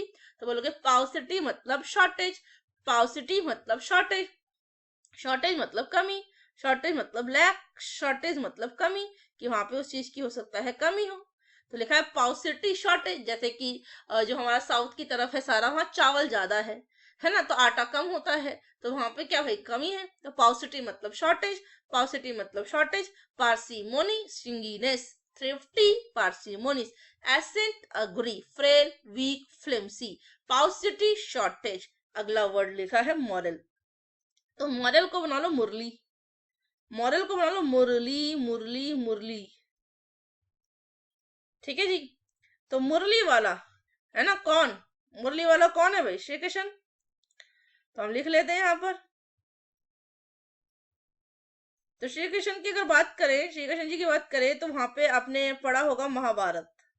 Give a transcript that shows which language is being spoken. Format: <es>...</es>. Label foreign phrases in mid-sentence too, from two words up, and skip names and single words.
<hi>तो बोलोगे पावसिटी मतलब शॉर्टेज, पावसिटी मतलब शॉर्टेज, शॉर्टेज मतलब कमी, शॉर्टेज मतलब लैक, शॉर्टेज मतलब कमी, कि वहां पे उस चीज की हो सकता है कमी हो। तो लिखा है</hi> <en>paucity shortage,</en> <hi>जैसे कि जो हमारा साउथ की तरफ है सारा, वहाँ चावल ज्यादा है ना, तो आटा कम होता है, तो वहां पे क्या भाई कमी है, तो पाउसिटी मतलब शॉर्टेज, पाउसिटी मतलब शॉर्टेज।</hi> <en>parsimony stinginess, thrifty parsimonious, assent agree, frail weak flimsy, paucity shortage.</en> <hi>अगला वर्ड लिखा है मॉरल, तो मॉरल को बना लो मुरली, मॉरल को बना लो मुरली मुरली मुरली, ठीक है जी। तो मुरली वाला है ना कौन, मुरली वाला कौन है भाई, श्री कृष्ण। तो हम लिख लेते हैं यहाँ पर। तो श्री कृष्ण की अगर बात करें, श्री कृष्ण जी की बात करें, तो वहां पे आपने पढ़ा होगा महाभारत।</hi>